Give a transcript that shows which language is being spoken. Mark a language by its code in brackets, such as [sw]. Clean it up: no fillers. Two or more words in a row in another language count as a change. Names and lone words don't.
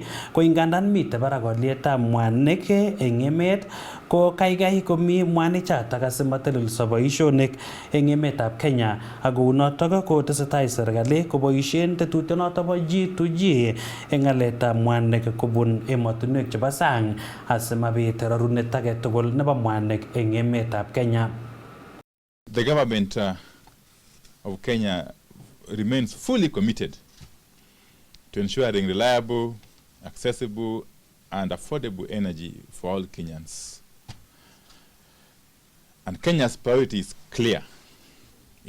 [kln] ko ingandan mite barak olietab mwanik eng emet ko kaikai komi mwanichatak asimatelelso boisionik eng emetab Kenya ak kounotok ko tesetai serikali koboisien tetutionoto bo G2G eng ng'aletab mwanik kobun emotinwek chebo sang asimabit rarunet age tugul nebo mwanik eng emetab Kenya. [en] The government of Kenya remains fully committed to ensuring reliable, accessible, and affordable energy for all Kenyans. And Kenya's priority is clear.